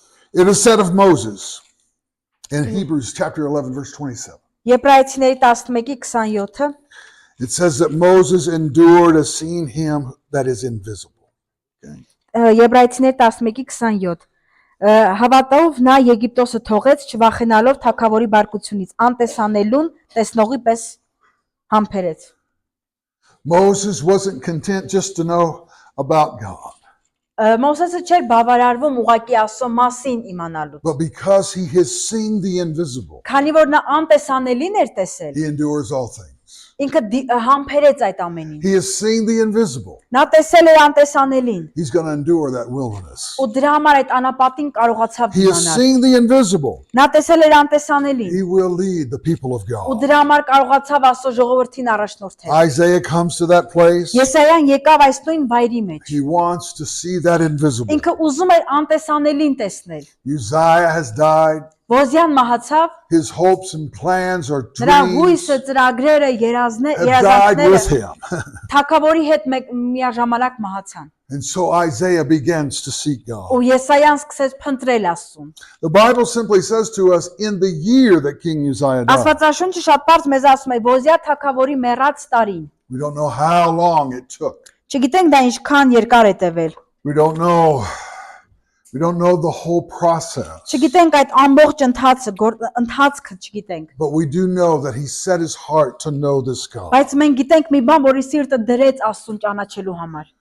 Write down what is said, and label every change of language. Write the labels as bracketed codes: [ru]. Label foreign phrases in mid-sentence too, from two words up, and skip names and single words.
[en] It is said of Moses in Hebrews chapter 11, verse 27. [hy] Եբրայեցիների 11:27 [en] It says that Moses endured as seeing him that is invisible. Okay. [hy] Եբրայեցիների 11:27 Հավատով նա Եգիպտոսը թողեց չվախենալով թագավորի բարկությունից անտեսանելուն տեսնողի պես համբերեց [en] Moses wasn't content just to know about God, [hy] Մովսեսը չէր բավարարվում ուղակի Աստծո մասին իմանալուց [en] but because he has seen the invisible, [hy] քանի որ նա անտեսանելին էր տեսել [en] he endures all things. [hy] ինքը համբերեց այդ ամենին [en] He has seen the invisible. [hy] նա տեսել էր անտեսանելին [en] He's going to endure that wilderness. [hy] ու դրա համար այդ անապատին կարողացավ [en] He has [hy] դիմանալ [en] seen the invisible. [hy] նա տեսել էր անտեսանելին [en] He will lead the people of [hy] ու [en] God. [hy] դրա համար կարողացավ Աստծո ժողովրդին առաջնորդել [en] Isaiah comes to that place. [hy] Եսայան եկավ այս նույն վայրի մեջ [en] He wants to see that invisible. [hy] ինքը ուզում էր անտեսանելին տեսնել [en] Uzziah has died. [hy] Ոզյան մահացավ [en] His hopes and plans or [hy] նրա [en] dreams [hy] հույսը ծրագրերը [en] have died with him. [hy] թագավորի հետ միաժամանակ մահացան [en] And so Isaiah begins to seek God. [hy] ու Եսայան սկսեց փնտրել Աստծուն [en] The Bible simply says to us, in the year that King Uzziah died. [hy] Աստվածաշունչը շատ բարձ մեզ ասում է Ոզիա թագավորի մեռած տարին [en] We don't know how long it took. [hy] Չգիտենք դա ինչքան երկար է տևել [en] We don't know the whole process. [hy] Չգիտենք այդ ամբողջ ընթացքը չգիտենք [en] But we do know that he set his heart to know this God. [hy] բայց մենք գիտենք մի բան որի սիրտը դրեց Աստծուն ճանաչելու համար